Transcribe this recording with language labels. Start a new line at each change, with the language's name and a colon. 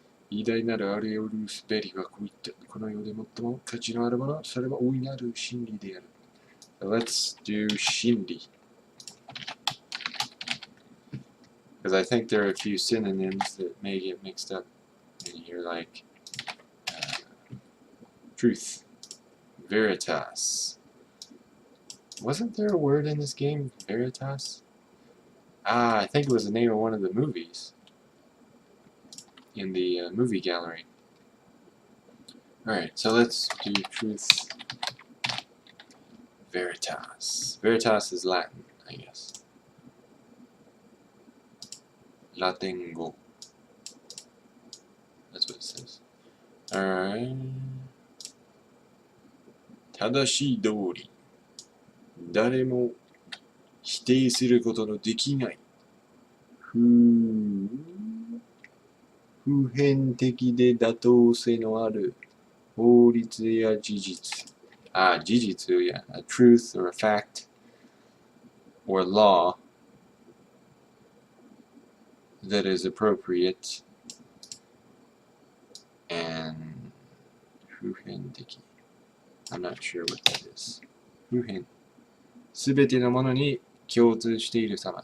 Japanese: 偉大なるアレオルスベリはこういったこの世で最も価値のあるもの、それは大いなる真理である。
English: So let's do 真理. Because I think there are a few synonyms that may get mixed up in here, like truth, veritas. Wasn't there a word in this game, veritas? Ah, I think it was the name of one of the movies in the movie gallery. Alright, so let's do truth, veritas. Veritas is Latin, I guess.
Japanese: Latingo.
English: That's what it says. Alright.
Japanese: 正しい通り。誰も否定することのできない。普遍的で妥当性のある法律や事実。事実 yeah.
English: A truth or a fact or law that is appropriate and 普遍的. I'm not sure what that is. 普遍。
Japanese: すべてのものに共通している様。